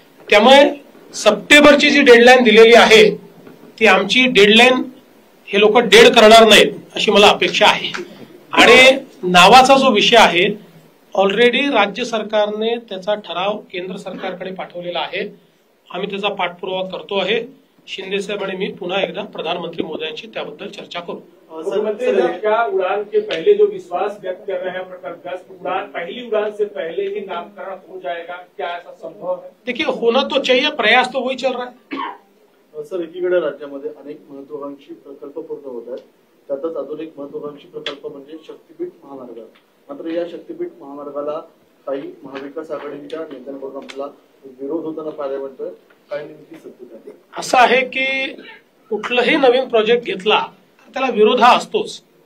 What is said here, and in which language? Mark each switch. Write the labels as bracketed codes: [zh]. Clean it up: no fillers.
[mr] त्यामुळे सप्टेंबरची जी डेडलाईन दिलेली आहे ती आमची डेडलाईन हे लोक डेड करणार नाहीत अशी मला अपेक्षा आहे. आणि नावाचा जो विषय आहे ऑलरेडी राज्य सरकारने त्याचा ठराव केंद्र सरकारकडे पाठवलेला आहे. आम्ही त्याचा पाठपुरावा करतो आहे. शिंदे साहब आणि मी पुन्हा एकदा प्रधानमंत्री मोदयांशी त्याबद्दल चर्चा करू. [hi] क्या उड़ान के पहले जो विश्वास व्यक्त कर रहे हैं प्रकल्पग्रस्त, उड़ान पहली उड़ान से पहले ही नामकरण हो जाएगा, क्या ऐसा संभव है? देखिए होना तो चाहिए, प्रयास तो वही चल रहा है. [mr] सर, एकीकडे राज्यामध्ये अनेक महत्वाकांक्षी प्रकल्प पूर्ण होत आहेत, त्यातच अजून एक महत्वाकांक्षी प्रकल्प म्हणजे शक्तीपीठ महामार्ग. मात्र या शक्तीपीठ महामार्गाला काही महाविकास आघाडीच्या नेत्यांकडून आपला विरोध होताना पाहायला मिळतोय. काय नेमकी सत्य आहे? असं आहे की कुठलंही नवीन प्रोजेक्ट घेतला तर त्याला विरोध हा असतोच.